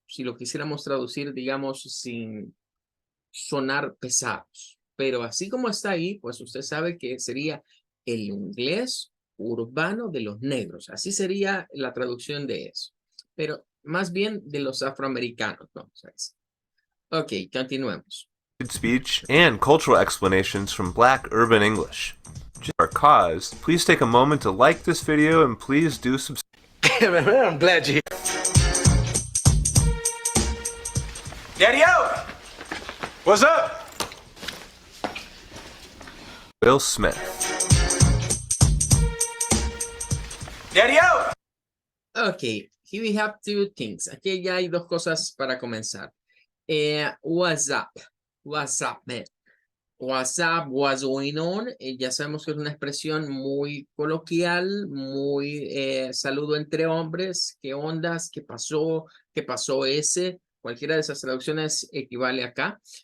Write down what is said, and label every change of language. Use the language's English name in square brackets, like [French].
[Spanish] Si lo quisiéramos traducir, digamos, sin sonar pesados. Pero así como está ahí, pues usted sabe que sería el inglés urbano de los negros. Así sería la traducción de eso. Pero más bien de los afroamericanos, vamos a decir. Ok, continuemos. [English] Speech and cultural explanations from Black Urban English. Just our cause, please take a moment to like this video and please do subscribe. I'm glad you're here. Daddy-o! What's up? Will Smith. Daddy-o! Ok, here we have two things. [Spanish] Aquí ya hay dos cosas para comenzar. [English] What's up? What's up, man? What's up? What's going on? [Spanish] Ya sabemos que es una expresión muy coloquial, muy saludo entre hombres. ¿Qué ondas? ¿Qué pasó? ¿Qué pasó ese? Cualquiera de esas traducciones equivale acá.